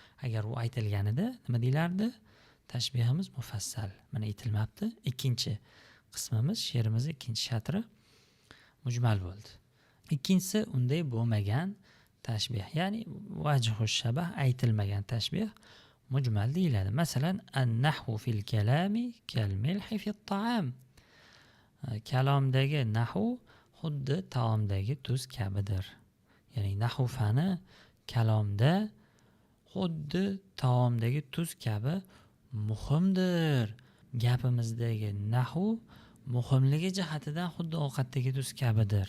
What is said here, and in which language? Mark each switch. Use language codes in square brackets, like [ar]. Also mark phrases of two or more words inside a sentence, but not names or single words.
[uz] Agar u aytilganida nima deyilardi? tashbihimiz mufassal. Mana aytilmabdi. Ikkinchi qismimiz, she'rimiz ikkinchi shatri mujmal bo'ldi. Ikkinchisi unday bo'lmagan tashbih, ya'ni vajhu shabah, aytilmagan tashbih mujmal deyiladi. Masalan, [ar] النحو في الكلام كالملح في الطعام. [uz] Kalomdagi nahvu xuddi taomdagi tuz kabidir. Ya'ni nahvu fani kalomda xuddi taomdagi tuz kabi muhimdir. Gapimizdagi nahvu muhimligi jihatidan xuddi ovqatdagi tuz kabidir.